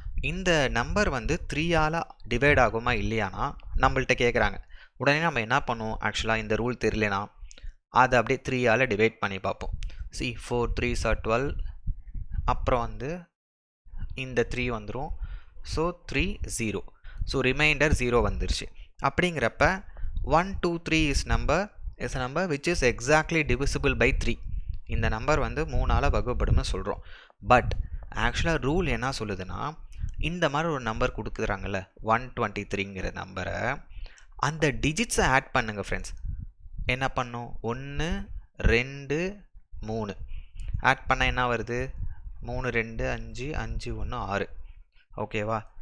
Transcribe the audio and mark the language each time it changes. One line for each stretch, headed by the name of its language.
Tamil: இந்த நம்பர் வந்து 3ஆல் டிவைட் ஆகுமா இல்லையானா நம்மள்கிட்ட கேட்குறாங்க. உடனே நம்ம என்ன பண்ணுவோம், ஆக்சுவலாக இந்த ரூல் தெரியலனா அதை அப்படியே 3ஆல் டிவைட் பண்ணி பார்ப்போம்.
English: 4 3s are 12,
Tamil: அப்புறம் வந்து இந்த 3 வந்துடும். 3 0. ரிமைண்டர் 0 வந்துருச்சு.
English: அப்படிங்கிறப்ப 1 2 3 is a number which is exactly divisible by 3.
Tamil: இந்த நம்பர் வந்து 3ஆல் வகுப்படும்னு சொல்கிறோம். பட் ஆக்சுவலாக ரூல் என்ன சொல்லுதுன்னா, இந்த மாதிரி ஒரு நம்பர் கொடுக்குறாங்கல்ல 123ங்கிற நம்பரை, அந்த டிஜிட்ஸை ஆட் பண்ணுங்க ஃப்ரெண்ட்ஸ். என்ன பண்ணும், 1 2 3 ஆட் பண்ணால் என்ன வருது, 3 2 5 5 1 6. ஓகேவா?